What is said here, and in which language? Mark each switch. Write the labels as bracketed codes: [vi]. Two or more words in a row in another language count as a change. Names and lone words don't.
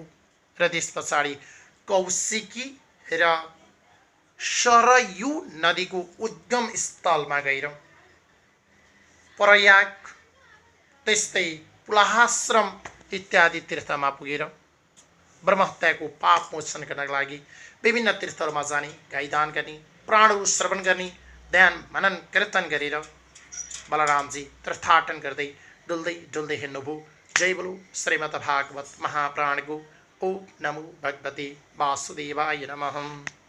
[ne] र त्यस पछाडि कौशिकी र सरयू नदीको उद्गम स्थलमा गएर प्रयाग, त्यस्तै पुलाहाश्रम इत्यादि तीर्थमा पुगेर ब्रह्म हत्याको पाप मोचन गर्नका लागि विभिन्न तीर्थहरूमा जाने, गाई दान गर्ने, प्राणहरू श्रवण गर्ने, ध्यान मनन कीर्तन गरेर बलरामजी तीर्थाटन गर्दै डुल्दै डुल्दै हिँड्नुभयो। जय बोलो श्रीमद् भागवत महाप्राणको। [sa] ओम नमो भगवते वासुदेवाय नमः।